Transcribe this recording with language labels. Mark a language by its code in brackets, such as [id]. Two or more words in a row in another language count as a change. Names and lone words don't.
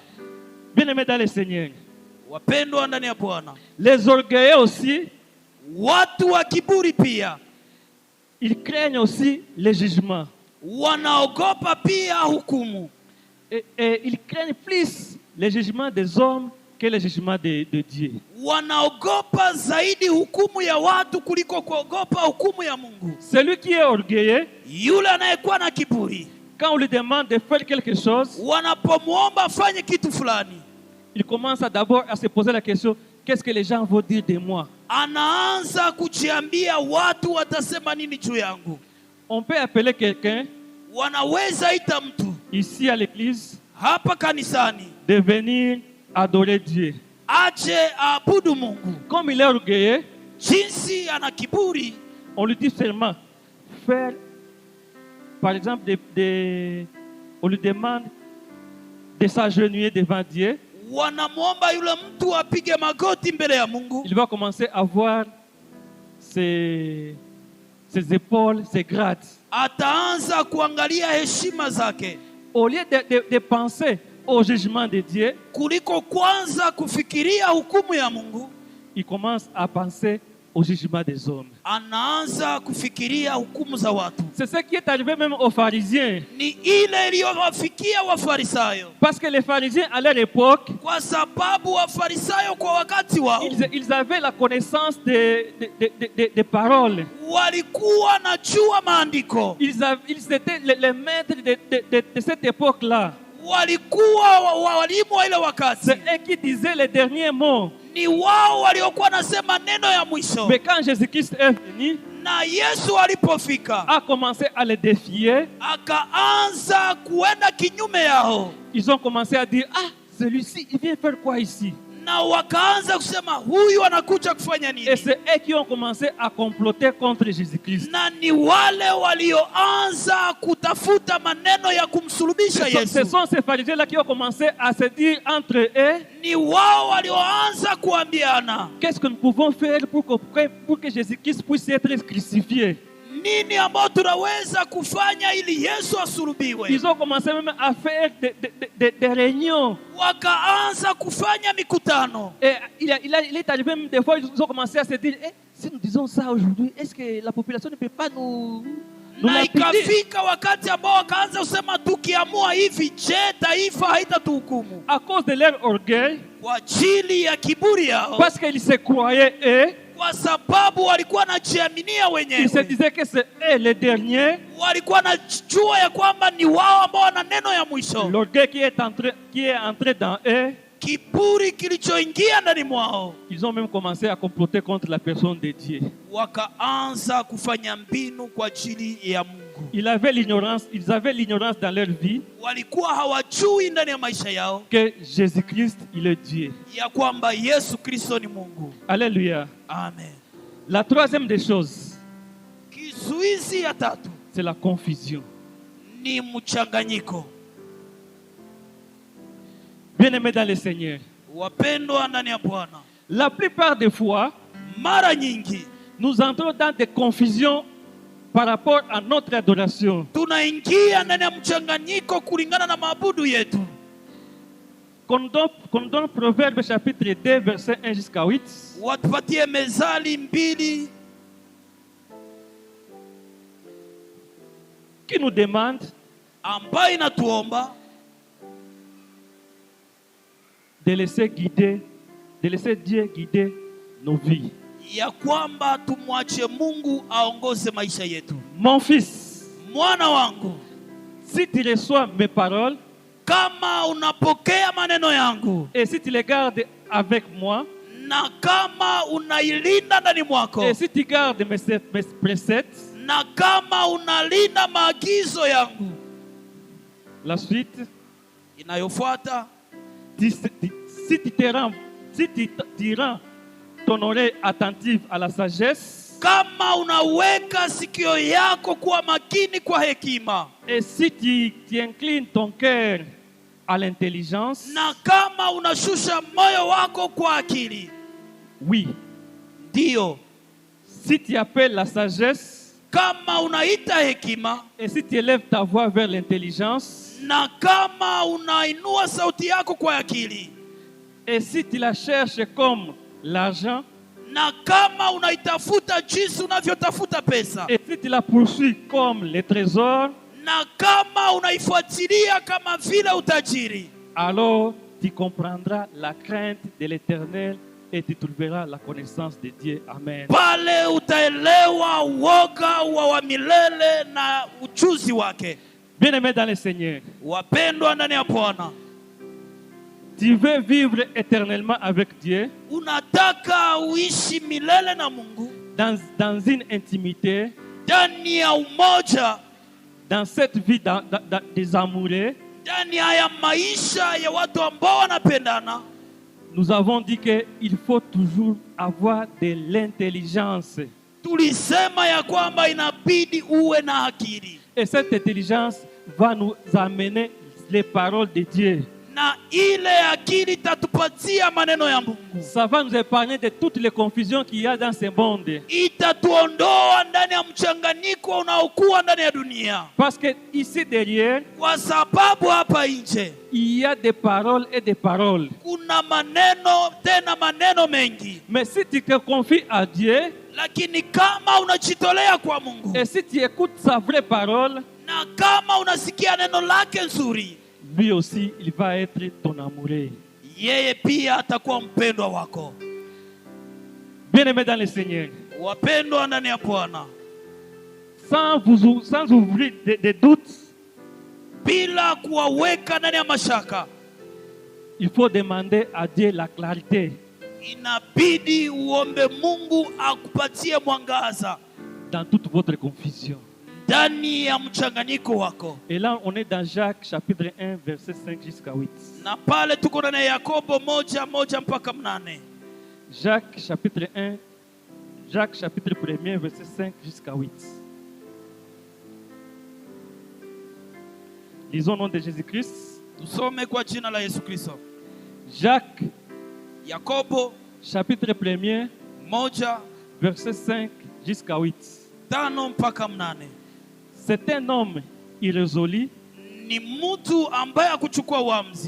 [fr] Bien-aimés dans le Seigneur, [sw] Wapendwa ndani ya Bwana, [fr] les orgueilleux aussi, [sw] watu wa kiburi pia [fr] ils craignent aussi le jugement. [sw] wanaogopa pia hukumu. [fr] Et ils craignent plus le jugement des hommes que le jugement de Dieu. [sw] Wanaogopa zaidi hukumu ya watu kuliko kuogopa hukumu ya Mungu. [fr] Celui qui est orgueilleux, [sw] Yule anayekuwa na kiburi, [fr] quand on lui demande de faire quelque chose, [sw] wanapomwomba afanye kitu fulani, [fr] il commence d'abord à se poser la question, qu'est-ce que les gens vont dire de moi? [sw] anaanza kujiambia watu watasema nini juu yangu. [fr] On peut appeler quelqu'un [sw] Wanaweza ita mtu [fr] ici à l'église [sw] hapa kanisani [fr] de venir adorer Dieu. [sw] aje aabudu Mungu. [fr] Comme il est orgueilleux, [sw] Jinsi ana kiburi, [fr] on lui dit seulement faire, par exemple, on lui demande de s'agenouiller devant Dieu. [sw] wanamwomba yule mtu apige magoti mbele ya Mungu. [fr] Il va commencer à voir ses épaules, ses grattes. [sw] Ataanza kuangalia heshima zake [fr] Au lieu de penser au jugement de Dieu, [sw] kuliko kwanza kufikiria hukumu ya Mungu. [fr] il commence à penser au jugement des hommes. [sw] Anaanza kufikiria hukumu za watu. [fr] C'est ce qui est arrivé même aux pharisiens. [sw] Ni ile iliyowafikia Wafarisayo, [fr] Parce que les pharisiens, à leur époque, [sw] kwa sababu Wafarisayo kwa wakati wao [fr] ils avaient la connaissance des paroles. [sw] walikuwa na jua maandiko, [fr] Ils étaient les maîtres de cette époque-là. [sw] walikuwa walimu wa ile wakati. [fr] C'est eux qui disaient les derniers mots. [sw] Ni wao waliokuwa nasema neno ya mwisho. [fr] Mais quand Jésus-Christ est venu, [sw] Na Yesu alipofika [fr] a commencé à les défier, [sw] akaanza kuenda kinyume yao, [fr] ils ont commencé à dire, ah, celui-ci, il vient faire quoi ici? [sw] na wakaanza kusema huyu anakuja kufanya [fr] Et [sw] nini? [fr] c'est eux qui ont commencé à comploter contre Jésus-Christ. [sw] Na ni wale walioanza kutafuta maneno ya kumsulubisha [fr] Ce [sw] Yesu. [fr] sont ces pharisiens-là qui ont commencé à se dire entre eux, [sw] Ni wao walioanza kuambiana [fr] qu'est-ce que nous pouvons faire pour que Jésus-Christ puisse être crucifié? [sw] nini ambao tunaweza kufanya ili Yesu asulubiwe. [fr] Ils ont commencé même à faire des réunions. [sw] Wakaanza kufanya mikutano. [fr] Et il est arrivé même des fois, ils ont commencé à se dire, si nous disons ça aujourd'hui, est-ce que la population ne peut pas nous [sw] Na [fr] l'appliquer? [sw] ikafika wakati ambao wakaanza kusema tukiamua hivi, je, taifa haitatuhukumu? [fr] À cause de leur orgueil, [sw] Kwa ajili ya kiburi yao, [fr] parce qu'ils se croyaient eux, [sw] kwa sababu walikuwa wanajiaminia [fr] ils se [sw] wenyewe, [fr] disaient que c'est eux les derniers. [sw] walikuwa wanajua ya kwamba ni wao ambao wana neno ya mwisho. [fr] L'orgueil qui est entré dans eux, [sw] Kiburi kilichoingia ndani mwao, [fr] ils ont même commencé à comploter contre la personne de Dieu. [sw] wakaanza kufanya mbinu kwa ajili ya Mungu. Mungu. [fr] ils avaient l'ignorance dans leur vie [sw] Walikuwa hawajui ndani ya maisha yao [fr] que Jésus-Christ, il est Dieu. [sw] ya kwamba Yesu Kristo ni Mungu. [fr] Alléluia. Amen. La troisième des choses, [sw] Kizuizi ya tatu [fr] c'est la confusion. [sw] ni mchanganyiko. [fr] Bien-aimés dans le Seigneur, [sw] Wapendwa ndani ya Bwana, [fr] la plupart des fois, [sw] mara nyingi [fr] nous entrons dans des confusions par rapport à notre adoration. [sw] tunaingia ndani ya mchanganyiko kulingana na maabudu yetu. [fr] Qu'on donne Proverbe chapitre 2, verset 1 jusqu'à 8. [sw] Watupatie Mezali 2 [fr] Qui nous demande [sw] ambayo inatuomba [fr] de laisser Dieu guider nos vies. [sw] ya kwamba tumwache Mungu aongoze maisha yetu. [fr] Mon fils, [sw] Mwana wangu, [fr] si tu reçois mes paroles [sw] kama unapokea maneno yangu [fr] et si tu les gardes avec moi [sw] na kama unailinda ndani mwako [fr] et si tu gardes mes préceptes, [sw] na kama unalinda maagizo yangu, [fr] la suite, [sw] inayofuata [fr] si tu rends ton oreille attentive à la sagesse, [sw] kama unaweka sikio yako kuwa makini kwa hekima, [fr] et si tu inclines ton cœur à l'intelligence, [sw] na kama unashusha moyo wako kwa akili, [fr] oui, [sw] ndio, [fr] si tu appelles la sagesse [sw] kama unaita hekima, [fr] et si tu élèves ta voix vers l'intelligence, [sw] na kama unainua sauti yako kwa akili, [fr] et si tu la cherches comme l'argent, [sw] na kama unaitafuta jinsi unavyotafuta pesa, [fr] et si tu la poursuis comme les trésors, [sw] na kama unaifuatilia kama vile utajiri, [fr] alors tu comprendras la crainte de l'Éternel et tu trouveras la connaissance de Dieu. Amen. [sw] pale utaelewa woga wa milele na ujuzi wake. [fr] Bien-aimés dans le Seigneur, [sw] Wapendwa ndani ya Bwana, [fr] tu veux vivre éternellement avec Dieu [sw] unataka uishi milele na Mungu [fr] dans une intimité, [sw] ndani ya umoja, [fr] dans cette vie des amoureux. [sw] ndani ya maisha ya watu ambao wanapendana. [fr] Nous avons dit qu'il faut toujours avoir de l'intelligence. [sw] Tulisema ya kwamba inabidi uwe na akili, [fr] Et cette intelligence va nous amener les paroles de Dieu. [sw] na ile akili itatupatia maneno ya Mungu. [fr] Ça va nous épargner de toutes les confusions qu'il y a dans ce monde. [sw] Itatuondoa ndani ya mchanganyiko unaokuwa ndani ya dunia, [fr] Parce que ici derrière, [sw] kwa sababu hapa nje [fr] il y a des paroles et des paroles. [sw] kuna maneno, tena maneno mengi. [fr] Mais si tu te confies à Dieu [sw] Lakini kama unajitolea kwa Mungu [fr] et si tu écoutes sa vraie parole, [sw] na kama unasikia neno lake nzuri, [fr] lui aussi, il va être ton amoureux. [sw] yeye pia atakuwa mpendwa wako. [fr] Bien-aimés dans le Seigneur, [sw] Wapendwa ndani ya Bwana, [fr] sans ouvrir des doutes, [sw] bila kuwaweka ndani ya mashaka, [fr] il faut demander à Dieu la clarté [sw] inabidi uombe Mungu akupatie mwangaza [fr] dans toute votre confusion. [sw] ndani ya mchanganyiko wako. [fr] Et là, on est dans Jacques chapitre 1, verset 5 jusqu'à 8. [sw] Na pale tuko ndani ya Yakobo 1:1 mpaka 8. [fr] Jacques chapitre 1, Jacques chapitre 1, verset 5 jusqu'à 8. Lisons au nom de Jésus-Christ. [sw] Tusome kwa jina la Yesu Kristo. [fr] Jacques [sw] Yakobo [fr] chapitre 1, [sw] 1:5 [fr] verset 5 jusqu'à 8. [sw] mpaka 8. [fr] C'est un homme irrésolu, [sw] Ni mtu ambaye akuchukua uamuzi,